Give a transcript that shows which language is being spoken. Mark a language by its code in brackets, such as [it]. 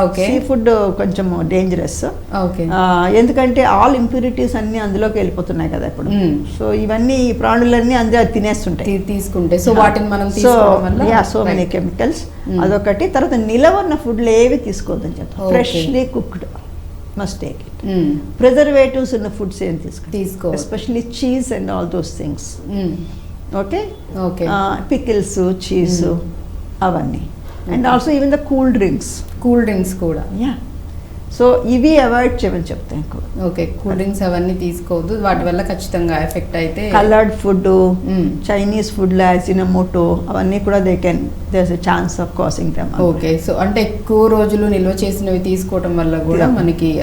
[te] Sea food కొంచెం dangerous, ఎందుకంటే [en] all impurities [te] అన్ని అందులోకి వెళ్ళిపోతున్నాయి కదా ఇప్పుడు. సో ఇవన్నీ ప్రాణులన్నీ అందులో తినేస్తుంటాయి తీసుకుంటే. సో వాటిని మనం [en] so many chemicals, [te] అదొకటి. తర్వాత నిలవ ఉన్న ఫుడ్లు ఏవి తీసుకోవద్దని చెప్తాం. [en] Freshly cooked must take it. Preservatives in the foods [te] ఏం తీసుకో, [en] especially cheese and all those things. Okay. Pickles, cheese, [te] అవన్నీ. [en] And also even the cool drinks [te] కూడా. సో ఇవి అవాయిడ్ చేయమని చెప్తాను. ఓకే, కూల్ డ్రింక్స్ అవన్నీ తీసుకోవద్దు, వాటి వల్ల ఖచ్చితంగా ఎఫెక్ట్ అయితే. [en] coloured food, Chinese food, Ajinomoto [te] అవన్నీ కూడా [en] There is a chance of causing them. [te] Okay, so అంటే ఎక్కువ రోజులు నిల్వ చేసినవి తీసుకోవడం వల్ల కూడా మనకి